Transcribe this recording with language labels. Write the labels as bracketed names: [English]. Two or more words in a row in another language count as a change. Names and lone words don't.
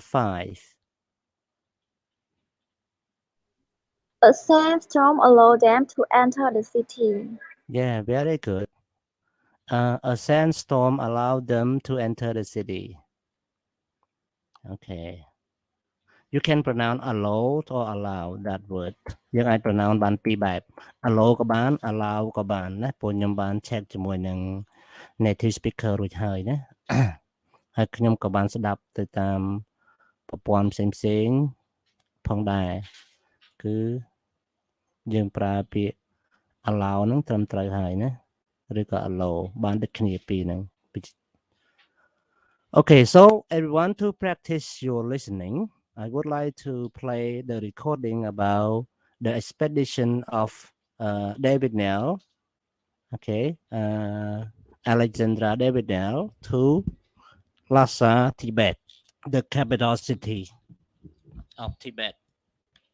[English] A sandstorm allowed them to enter the city. Yeah, very good. A sandstorm allowed them to enter the city. Okay. You can pronounce allow or allow that word. [Khmer] យើងអាច pronounce បានពីរបែប allow ក៏បាន allow ក៏បានណាព្រោះខ្ញុំបាន check ជាមួយនឹង [English] native speaker [Khmer] រួចហើយណា ហើយខ្ញុំក៏បានស្ដាប់ទៅតាមប្រព័ន្ធផ្សេងៗផងដែរគឺយើងប្រើពាក្យ allow ហ្នឹងត្រឹមត្រូវហើយណាឬក៏ allow បានដូចគ្នាពីរហ្នឹង [English] Okay, so everyone, to practice your listening, I would like to play the recording about the expedition of David Neal, okay, Alexandra David Neal to Lhasa, Tibet, the capital city of Tibet.